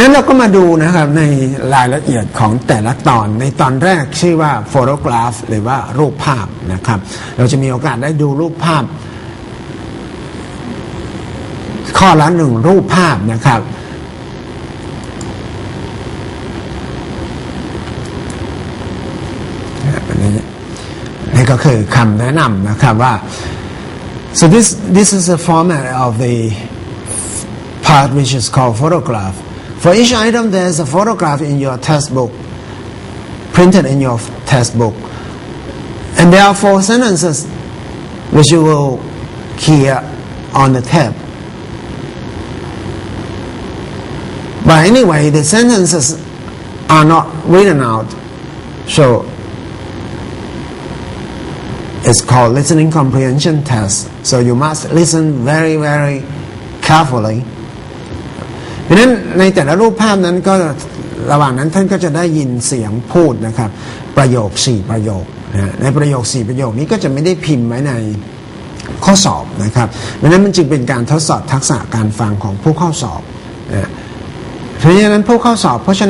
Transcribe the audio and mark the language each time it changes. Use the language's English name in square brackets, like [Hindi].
[Thai] งั้นเราก็มาดูนะครับในรายละเอียดของแต่ละตอนในตอนแรกชื่อว่า photograph หรือว่ารูปภาพนะครับเราจะมีโอกาสได้ดูรูปภาพข้อละ1รูปภาพนะครับนี่ก็คือคำแนะนำนะครับว่า [English] so this is the format of the part which is called photograph. For each item there is a photograph in your textbook, printed in your textbook, and there are 4 sentences which you will hear on the tape. But anyway, the sentences are not written out, so it's called listening comprehension test. So you must listen very, very carefully. [Thai] เพราะฉะนั้นในแต่ละรูปภาพนั้นก็ระหว่างนั้นท่านก็จะได้ยินเสียงพูดนะครับประโยค4ประโยคนะในประโยค4ประโยคนี้ก็จะไม่ได้พิมพ์ไว้ในข้อสอบนะครับเพราะฉะนั้นมันจึงเป็นการทดสอบทักษะการฟังของผู้เข้าสอบนะเพราะฉะนั้นผู้เข้าสอบก